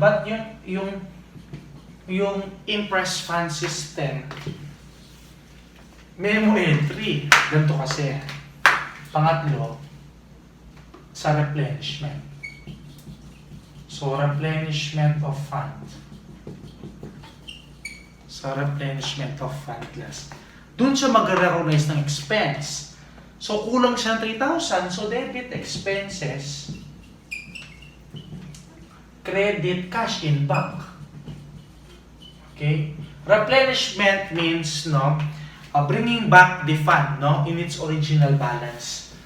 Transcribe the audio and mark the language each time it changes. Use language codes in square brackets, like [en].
[tl] Ba't yung Impress Fund System memo entry? Ganito kasi. Pangatlo, sa replenishment. [en] So, replenishment of fund. Sa replenishment of fund class. [tl] Doon siya mag-recognize ng expense. So, kulang siya ng 3,000. [en] So, debit expenses, credit cash in bank. Okay? Replenishment means, no, bringing back the fund, no, in its original balance.